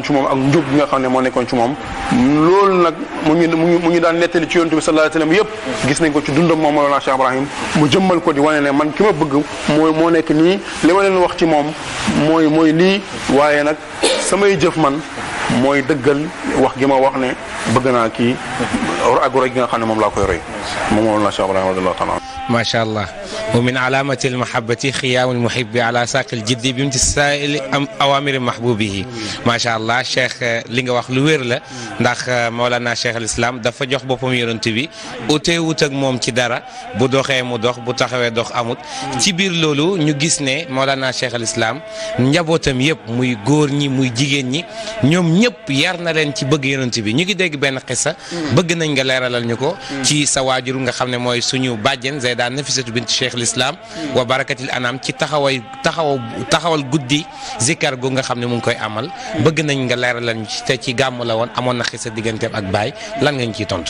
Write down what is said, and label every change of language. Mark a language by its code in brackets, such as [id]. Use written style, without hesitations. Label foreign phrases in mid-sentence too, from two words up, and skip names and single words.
[wo] ci moom ak njub gi nga xam ne moo nekkoon ci moom loolu nag mu ñu daan nettali ci yontu bi [ar] صلى الله عليه وسلم [wo] yëpp gis nañ ko ci dundam moom Mawlana Cheikh Ibrahim mu jëmmal ko di wane ne man ki ma bëgg moo nekk nii li ma leen wax ci moom mooy lii waaye nag samay jëf man mooy dëggal wax gi ma wax ne bëgg naa kii ak roy gi nga xam ne moom laa koy roy moom Mawlana Cheikh Ibrahim [ar] رضي الله تعالى ما شاء الله ومن علامة المحبة خيام المحب على ساق الجد بامتثال أوامر محبوبه ما شاء الله شيخ [wo] li nga wax lu wér la ndax Mawlana Cheikh al Islam dafa jox boppam yonent bi utee wut ak moom ci dara bu doxee mu dox bu taxawee dox amut ci biir loolu ñu gis ne Mawlana Cheikh al Islam njabootam yëpp muy góor ñi muy jigéen ñi ñoom ñëpp yar na leen ci bëgg yonent bi ñu ngi dégg benn xissa bëgg nañ nga leeralal ñu ko ci sa waajur nga xam ne mooy suñu bàjjen daan Nafisatu bint Cheikh l'Islam wa barakatil anam ci taxawal guddi zikar gu nga xam ne mu ngi koy amal bëgg nañ nga leeralal ñu ci te ci gàmm la woon amoon na xisa digganteem ak baay lan nga ñu ciy tontu.